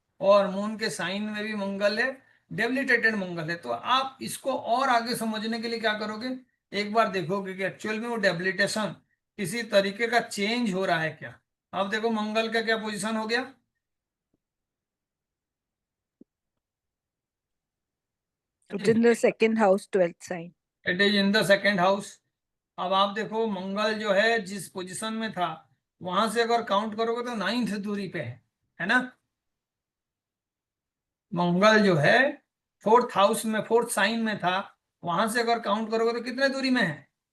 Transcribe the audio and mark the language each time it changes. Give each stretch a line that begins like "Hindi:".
Hindi: और मून के साइन में भी मंगल है, डेबिलिटेटेड मंगल है। तो आप इसको और आगे समझने के लिए क्या करोगे, एक बार देखोगे कि एक्चुअल में वो डेबिलिटेशन किसी तरीके का चेंज हो रहा है क्या। अब देखो मंगल का क्या पोजीशन हो गया,
English: It's in the second house, 12th sign. It is in the second house.
Hindi: अब आप देखो मंगल जो है जिस पोजीशन में था वहां से अगर काउंट करोगे तो 9th दूरी पे है ना। मंगल जो है 4th हाउस में, 4th साइन में था, वहां से अगर काउंट करोगे तो कितने दूरी में है,